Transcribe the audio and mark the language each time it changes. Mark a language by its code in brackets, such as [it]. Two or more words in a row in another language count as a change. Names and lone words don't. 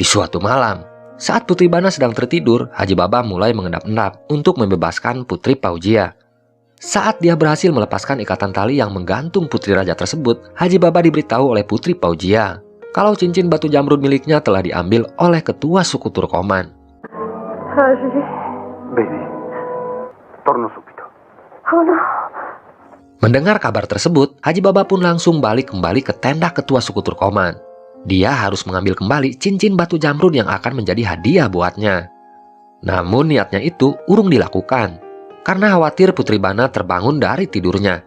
[id] Di suatu malam, saat Putri Bana sedang tertidur, Haji Baba mulai mengendap-endap untuk membebaskan Putri Paujia. Saat dia berhasil melepaskan ikatan tali yang menggantung Putri Raja tersebut, Haji Baba diberitahu oleh Putri Paujia kalau cincin batu jamrud miliknya telah diambil oleh ketua suku Turkoman. [it] Haji. Bene, torno subito. Oh no. [id] Mendengar kabar tersebut, Haji Baba pun langsung balik kembali ke tenda ketua suku Turkoman. Dia harus mengambil kembali cincin batu jamrud yang akan menjadi hadiah buatnya. Namun niatnya itu urung dilakukan, karena khawatir Putri Bana terbangun dari tidurnya.